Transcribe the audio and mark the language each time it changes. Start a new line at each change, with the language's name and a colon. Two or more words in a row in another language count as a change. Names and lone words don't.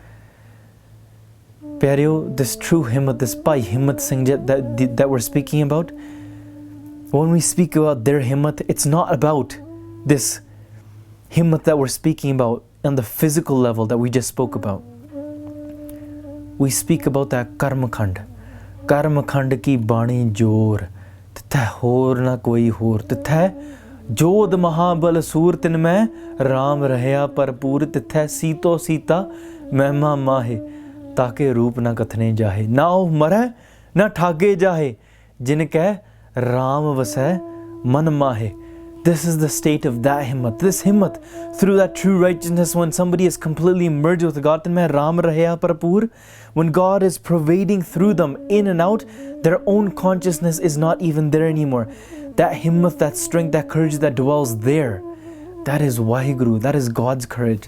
English: Pyareo, this true himmat, this Bhai Himmat Singh Ji that we're speaking about, when we speak about their himmat, it's not about this himmat that we're speaking about on the physical level that we just spoke about. We speak about that Karma Khand.
Punjabi: ਕਰਮ ਖੰਡ ਕੀ ਬਾਣੀ ਜੋਰ, ਤਿਥੈ ਹੋਰ ਨ ਕੋਈ ਹੋਰ, ਤਿਥੈ ਜੋਧ ਮਹਾਬਲ ਸੂਰ ਤਿਨ ਮਹਿ ਰਾਮ ਰਹਿਆ ਭਰਪੂਰ, ਤਿਥੈ ਸੀਤੋ ਸੀਤਾ ਮਹਿਮਾ ਮਾਹਿ, ਤਾ ਕੇ ਰੂਪ ਨ ਕਥਨੇ ਜਾਹਿ, ਨਾ ਓਹਿ ਮਰੈ ਨ ਠਾਗੇ ਜਾਹਿ, ਜਿਨ ਕੈ ਰਾਮ ਵਸੈ ਮਨ ਮਾਹਿ.
English: This is the state of that himmat. This himmat, through that true righteousness, when somebody is completely merged with God,
Punjabi: ਰਾਮ ਰਹਿਆ ਭਰਪੂਰ,
English: when God is pervading through them in and out, their own consciousness is not even there anymore. That himmat, that strength, that courage that dwells there, that is Waheguru, that is God's courage.